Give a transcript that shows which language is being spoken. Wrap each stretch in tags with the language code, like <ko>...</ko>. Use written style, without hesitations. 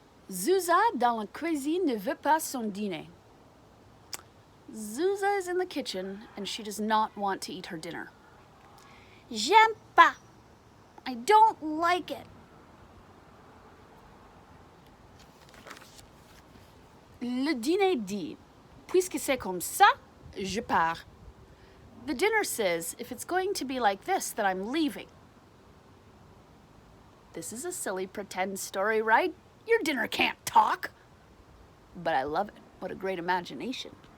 <fr>Zuza dans la cuisine ne veut pas son dîner.</fr> <en>Zuza is in the kitchen and she does not want to eat her dinner.</en> <fr>J'aime pas.</fr> <en>I don't like it.</en> <fr>Le dîner dit, puisque c'est comme ça, je pars.</fr> <en>The dinner says, if it's going to be like this, then I'm leaving. This is a silly pretend story, right? Your dinner can't talk. But I love it. What a great imagination.</en>